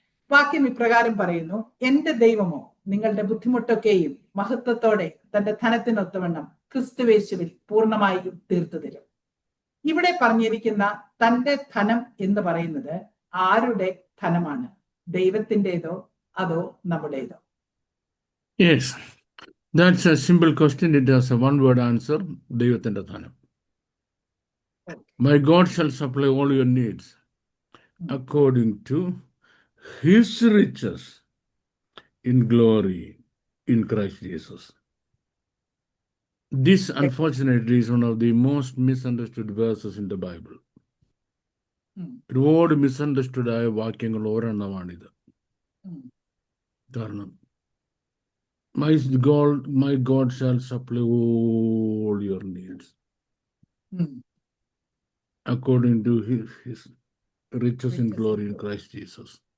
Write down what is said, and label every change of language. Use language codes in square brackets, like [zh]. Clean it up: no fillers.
[ml] വാക്യം ഇപ്രകാരം പറയുന്നു: എന്റെ ദൈവമോ നിങ്ങളുടെ ബുദ്ധിമുട്ടൊക്കെയും മഹത്വത്തോടെ തന്റെ ധനത്തിനൊത്തവണ്ണം ക്രിസ്തുവേശുവിൽ പൂർണ്ണമായും തീർത്തു തരും. ഇവിടെ പറഞ്ഞിരിക്കുന്ന തന്റെ ധനം എന്ന് പറയുന്നത് ആരുടെ ധനമാണ്? ദൈവത്തിൻ്റെതോ അതോ നമ്മുടേതോ? [en] Yes, that's a simple question. It has a one-word answer. [ml] ദൈവത്തിന്റെ ധനം. [en] My God shall supply all your needs according to His riches in glory in Christ Jesus. This, unfortunately, is one of the most misunderstood verses in the Bible. [ml] ഒരുപാട് misunderstood ആയ വാക്യങ്ങൾ ഒരെണ്ണമാണിത്. [en] കാരണം my God shall supply all your needs according to his riches in glory in Christ Jesus.